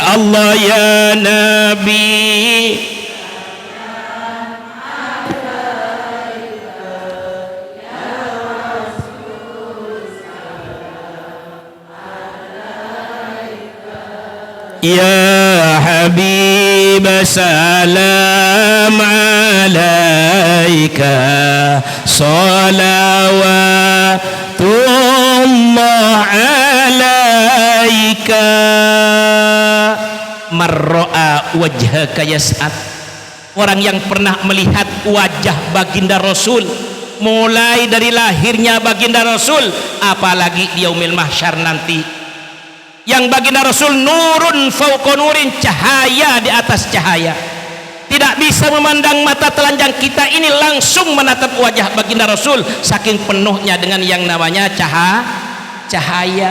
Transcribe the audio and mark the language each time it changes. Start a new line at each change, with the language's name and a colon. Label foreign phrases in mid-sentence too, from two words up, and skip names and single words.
Arabic: الله يا نبي يا حبيب سلام عليك صلوات الله عليك. مرأى وجهك يسعد,
Indonesian: orang yang pernah melihat wajah baginda Rasul, mulai dari lahirnya baginda Rasul, apalagi di
Arabic: يوم المحشر
Indonesian: nanti, yang baginda Rasul
Arabic: نور فوق نور,
Indonesian: cahaya di atas cahaya. Tidak bisa memandang mata telanjang kita ini langsung menatap wajah baginda Rasul, saking penuhnya dengan yang namanya cahaya.